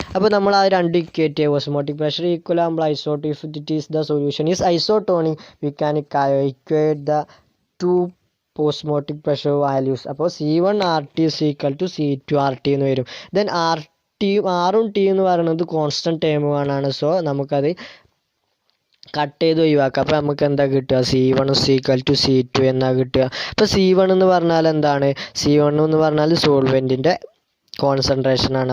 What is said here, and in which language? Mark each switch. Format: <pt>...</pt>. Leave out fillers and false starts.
<ml>അപ്പോൾ നമ്മൾ ആ 2 ഇക്വേറ്റ് ചെയ്യുക,</ml> <en>Osmotic pressure equal ആകുമ്പോൾ it is the solution is isotonic, we can equate the 2 osmotic pressure values. അപ്പോൾ C1RT is equal to C2RT</en> <ml>എന്ന് വരും. ദെൻ ആറും ടി എന്ന് പറയുന്നത് കോൺസ്റ്റൻറ്റ് ടേമുകളാണ്. സോ നമുക്കത് കട്ട് ചെയ്ത് ഒഴിവാക്കാം. അപ്പോൾ നമുക്ക് എന്താ കിട്ടുക,</ml> <en>C1 is equal to C2</en> <ml>എന്നാ കിട്ടുക. അപ്പോൾ C1 എന്ന് പറഞ്ഞാൽ എന്താണ്, C1 എന്ന് പറഞ്ഞാൽ സോൾവെൻറ്റിൻ്റെ കോൺസെൻട്രേഷനാണ്.</ml>